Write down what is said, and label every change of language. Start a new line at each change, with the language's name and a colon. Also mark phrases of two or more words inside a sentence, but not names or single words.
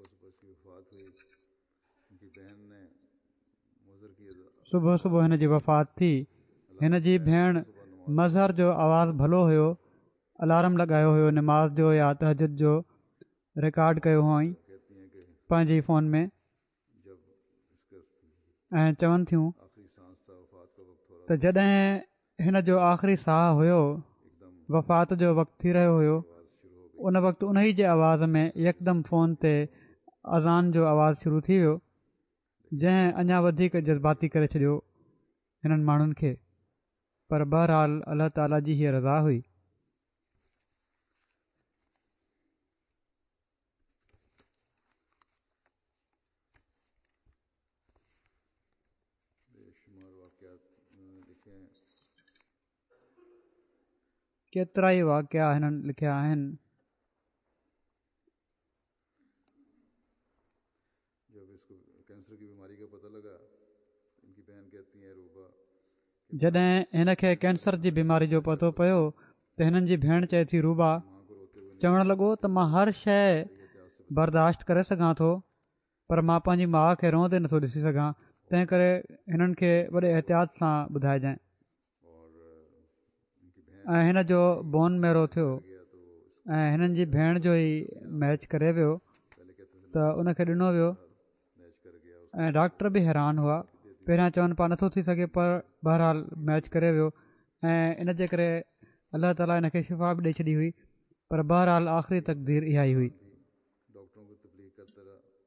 Urdu: اس کی وفات ہوئی، ان کی بہن نے مزر کی
Sindhi: सुबुह सुबुह हिन जी वफ़ात थी। हिन जी भेण मज़हर जो आवाज़ु भलो हुयो, अलार्म लॻायो हुयो नमाज़ जो या तहजद जो, रिकॉर्ड कयो हुअईं
Urdu: کہتی ہیں کہ
Sindhi: पंहिंजी फ़ोन में
Urdu: جب اس کا
Sindhi: ऐं चवनि थियूं
Urdu: آخری سانس تھا، وفات کا وقت ہو رہا
Sindhi: त जॾहिं हिन जो आख़िरी साहु हुयो,
Urdu: एकदम
Sindhi: वफ़ात जो वक़्तु थी रहियो हुयो,
Urdu: آواز شروع ہو گئی.
Sindhi: उन वक़्तु उन ई जे आवाज़ में यकदमि फ़ोन ते अज़ान जो आवाज़ु शुरू थी वियो, जंहिं अञा वधीक जज़्बाती करे छॾियो हिननि माण्हुनि खे। पर बहरहाल अलाह ताला जी हीअ रज़ा हुई।
Urdu: بےشمار واقعات انہوں نے لکھے ہیں.
Sindhi: केतिरा ई वाक़िया हिननि लिखिया आहिनि।
Urdu: جب اس کو کینسر کی بیماری کا پتا لگا، ان کی بہن کہتی ہے روبا,
Sindhi: जॾहिं हिन खे कैंसर जी बीमारी जो पतो पियो त हिननि जी भेण चए थी रूबा,
Urdu: ماں کو روتے ہوئے
Sindhi: चवणु लॻो त मां हर शइ
Urdu: احتیاط سے
Sindhi: बर्दाश्त करे सघां थो, पर मां पंहिंजी माउ खे रोंदे नथो ॾिसी सघां, तंहिं करे हिननि खे वॾे एहतियात सां ॿुधाइजांइ।
Urdu: اور ان کی بہن
Sindhi: ऐं हिन जो
English: bone marrow
Sindhi: थियो
Urdu: گیا تو وہ
Sindhi: ऐं हिननि जी भेण जो ई मैच करे वियो
Urdu: پہلے کہتے تھے
Sindhi: त उनखे ॾिनो वियो
Urdu: میچ کر گیا,
Sindhi: ऐं डॉक्टर बि हैरान हुआ। पहिरियां चवनि पिया नथो थी सघे, पर बहरहाल मैच करे वियो ऐं इन जे करे अलाह ताला हिनखे शिफ़ा बि ॾेई छॾी हुई। पर बहरहाल आख़िरी तक़दीर इहा ई हुई।
Urdu: ڈاکٹروں کو تبلیغ کرتا رہا.